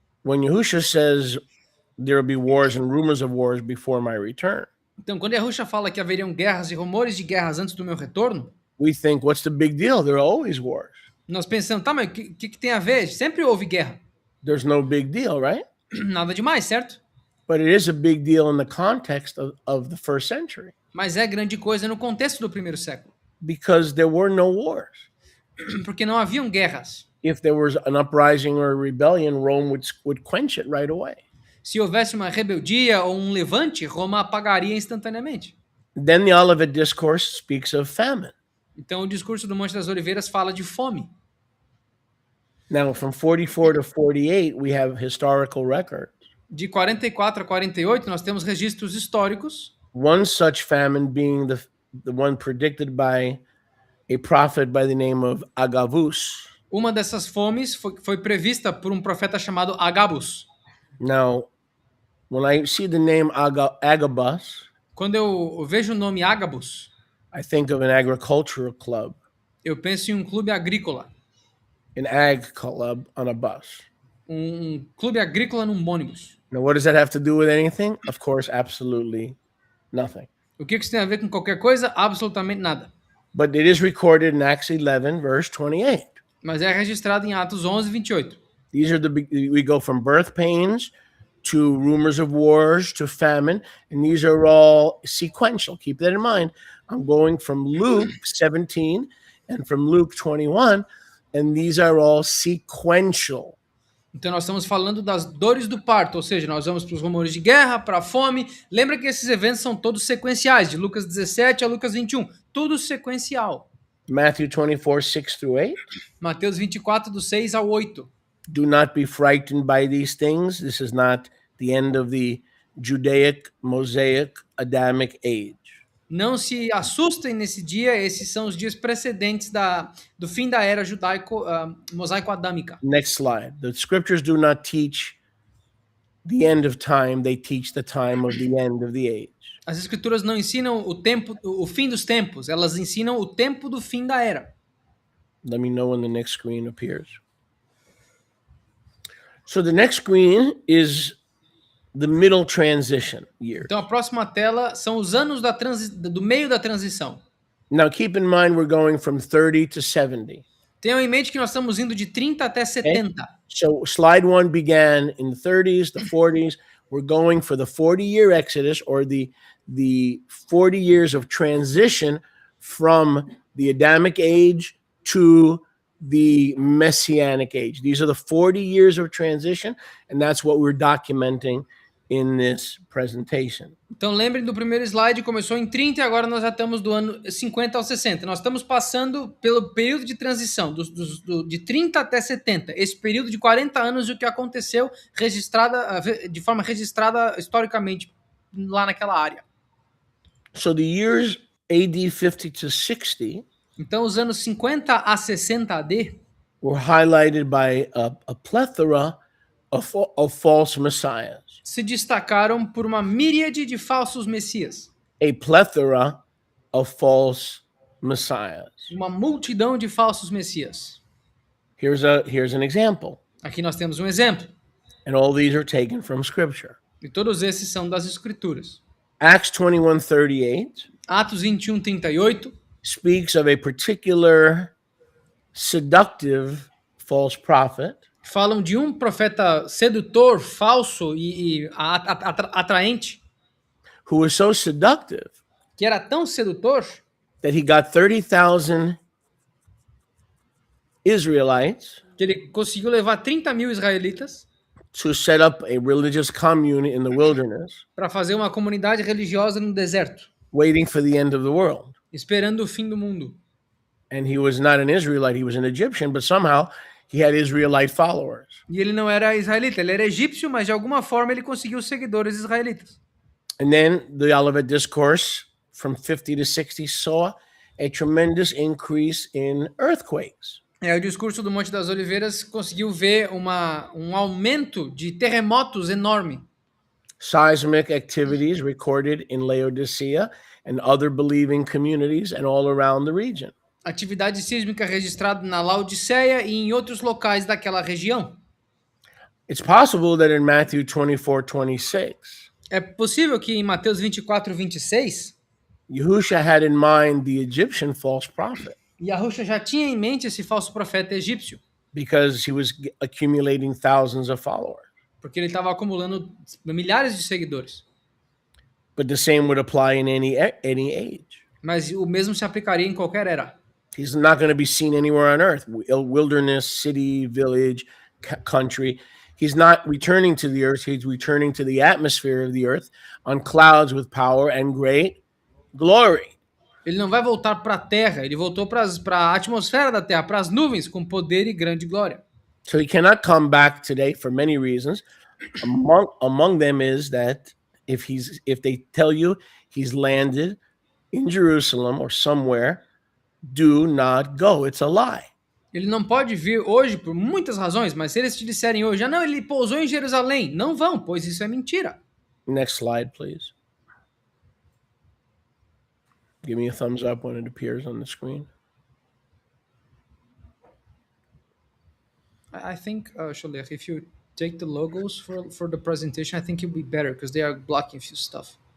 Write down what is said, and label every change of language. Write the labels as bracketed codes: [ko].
[en] When Yahusha says there will be wars and rumors of wars before my return, [pt] Então, quando Yahusha fala que haveriam guerras e rumores de guerras antes do meu retorno, [en] we think, what's the big deal? There are always wars. [pt] nós pensamos, tá, mas o que tem a ver? Sempre houve guerra. [en] There's no big deal, right? [pt] Nada demais, certo? [en] But it is a big deal in the context of the first century [pt] Mas é grande coisa no contexto do primeiro século, [en] because there were no wars. [pt] porque não haviam guerras. [en] If there was an uprising or a rebellion, Rome would quench it right away. [pt] Se houvesse uma rebeldia ou um levante, Roma apagaria instantaneamente. [en] Then the Olivet Discourse speaks of famine. [pt] Então, o discurso do Monte das Oliveiras fala de fome. [en] Now, from 44 to 48, we have historical records. [pt] De 44 a 48, nós temos registros históricos. [en] One such famine being the one predicted by a prophet by the name of Agabus. [pt] Uma dessas fomes foi prevista por um profeta chamado Agabus. [en] Now, when I see the name Agabus, [pt] Quando eu vejo o nome Agabus, [en] I think of an agricultural club, [pt] eu penso em um clube agrícola. [en] an ag club on a bus. [pt] Um clube agrícola num ônibus. [en] Now, what does that have to do with anything? Of course, absolutely nothing. [pt] O que isso tem a ver com qualquer coisa? Absolutamente nada. [en] But it is recorded in Acts 11, verse 28. [pt] Mas é registrado em Atos 11, 28. [en] These are we go from birth pains to rumors of wars to famine, and these are all sequential. Keep that in mind. I'm going from Luke 17 and from Luke 21, and these are all sequential. [pt] Então nós estamos falando das dores do parto, ou seja, nós vamos para os rumores de guerra, para a fome. Lembra que esses eventos são todos sequenciais, de Lucas 17 a Lucas 21. Tudo sequencial. [en] Matthew 24, 6 through 8. [pt] Mateus 24, do 6 ao 8. [en] Do not be frightened by these things. This is not the end of the Judaic, Mosaic, Adamic age. [pt] Não se assustem nesse dia, esses são os dias precedentes do fim da era judaico, mosaico-adâmica. [en] Next slide. The scriptures do not teach the end of time, they teach the time of the end of the age. [pt] As escrituras não ensinam o fim dos tempos, elas ensinam o tempo do fim da era. [en] Let me know when the next screen appears. So the next screen is the middle transition years. [pt] Então a próxima tela são os anos do meio da transição. [en] Now keep in mind we're going from 30 to 70. [pt] Tenham em mente que nós estamos indo de 30 até 70. [en] So slide 1 began in the 30s, the 40s. We're going for the 40-year Exodus, or the 40 years of transition from the Adamic age to the Messianic age. These are the 40 years of transition, and that's what we're documenting in this presentation. [pt] Então lembrem do primeiro slide, começou em 30 e agora nós já estamos do ano 50 ao 60. Nós estamos passando pelo período de transição, de 30 até 70. Esse período de 40 anos e o que aconteceu de forma registrada historicamente lá naquela área. [en] So the years AD 50 to 60 [pt] então os anos 50 a 60 AD [en] were highlighted by a plethora of false messiahs. [pt] Se destacaram por uma miríade de falsos messias. [en] A plethora of false messiahs. [pt] Uma multidão de falsos messias. [en] Here's an example. [pt] Aqui nós temos um exemplo. [en] And all these are taken from scripture. [pt] E todos esses são das escrituras. [en] Acts 21:38. [pt] Atos 21:38 [en] speaks of a particular seductive false prophet. [pt] Falam de um profeta sedutor, falso e atraente. [en] Who was so seductive. [pt] Que era tão sedutor. [en] That he got 30,000 Israelites. [pt] Que ele conseguiu levar 30.000 israelitas. [en] To set up a religious commune in the wilderness. [pt] Para fazer uma comunidade religiosa no deserto. [en] Waiting for the end of the world. [pt] Esperando o fim do mundo. [en] And he was not an Israelite, he was an Egyptian, but somehow he had Israelite followers. [pt] E ele não era israelita, ele era egípcio, mas de alguma forma ele conseguiu seguidores israelitas. [en] And then the Olivet Discourse from 50 to 60 saw a tremendous increase in earthquakes. [pt] O discurso do Monte das Oliveiras conseguiu ver um aumento de terremotos enorme. [en] Seismic activities recorded in Laodicea and other believing communities and all around the region. [pt] Atividade sísmica registrada na Laodiceia e em outros locais daquela região. [en] It's possible that in Matthew 24:26. [pt] É possível que em Mateus 24:26. [en] Yahusha had in mind the Egyptian false prophet. [pt] Yahusha já tinha em mente esse falso profeta egípcio. [en] Because he was accumulating thousands of followers. [pt] Porque ele estava acumulando milhares de seguidores. [en] But the same would apply in any age. [pt] Mas o mesmo se aplicaria em qualquer era. [en] He's not going to be seen anywhere on earth. Wilderness, city, village, country. He's not returning to the earth. He's returning to the atmosphere of the earth on clouds with power and great glory. [pt] Ele não vai voltar para a terra, ele voltou para a atmosfera da terra, para as nuvens, com poder e grande glória. [en] So he cannot come back today for many reasons. Among them is that if they tell you he's landed in Jerusalem or somewhere, do not go. It's a lie. [pt] Ele não pode vir hoje por muitas razões, mas se eles te disserem hoje, não, ele pousou em Jerusalém, não vão, pois isso é mentira. [en] Next slide, please. Give me a thumbs up when it appears on the screen. I think, Sholech, if you take the logos for the presentation, I think it would be better because they are blocking a few stuff.